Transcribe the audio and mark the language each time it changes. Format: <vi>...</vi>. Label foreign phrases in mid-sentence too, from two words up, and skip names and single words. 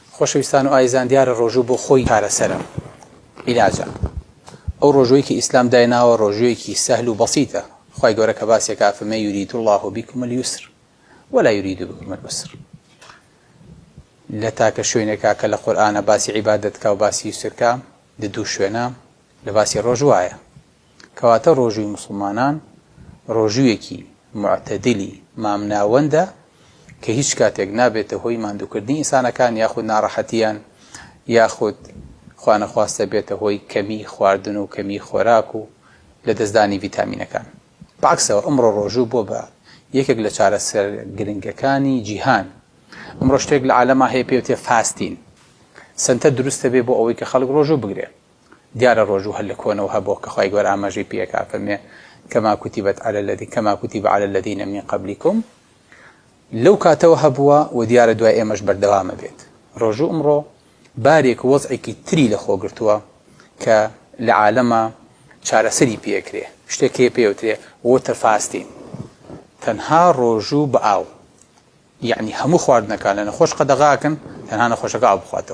<ckb>خۆشەویستان و ئایزان دیارە ڕۆژوو بۆ خۆی چارەسەرە عیلاجە. ئەو ڕۆژوویەکی ئیسلام دایناوە ڕۆژوویەکی سەهل و بەسیتە. خوای گەورە کە باسێکا فەرمێ</ckb> <ar>یورید الله بکم اليسر ولا يريد بكم العسر.</ar> <ckb>لە تاکە شوێنێکا کە لە قورئانە باسی عیبادەتکا و باسی یوسرکا لە دوو شوێنە لە باسی ڕۆژوایە. کەواتە ڕۆژووی موسڵمانان ڕۆژوویەکی معتەدلی مامناوەندە کە هیچ کاتێک نابێتە هۆی ماندووکردنی ئینسانەکان یاخود ناڕەحەتیان یاخود خوا نەخواستە بێتە هۆی کەمی خواردن و کەمی خۆراک و لە دەستدانی ڤیتامینەکان. بەعکسەوە ئەمڕۆ ڕۆژوو بۆ بە یەکێک لە چارەسەر گرنگەکانی جیهان. ئەمڕۆ شتێک لە عالەما هەیە پێوتێ فاستین. سنتە دروستە بێ بۆ ئەوەی کە خەڵک ڕۆژوو بگرێ. دیارە ڕۆژوو هەر لە کۆنەوە هەبووە کە خوای گەورە ئاماژەی پێکا فەرمێ</ckb> <ar>كما كتب على الذين من قبلكم.</ar> <ckb>لەو کاتەوە هەبووە و دیارە دوای ئێمەش بەردەوامە بێت. ڕۆژوو ئەمڕۆ بارێک وەزعێکی تری لە خۆگرتووە کە لە عالەما چارەسەری پێکرێ. شتێک پێوترێ</ckb> <en>water fasting.</en> <ckb>تەنها ڕۆژوو بە ئاو، یعنی هەموو خواردنەکان لە نەخۆش قەدەغاکن تەنها نەخۆشەکە ئاو بخواتەوە.</ckb>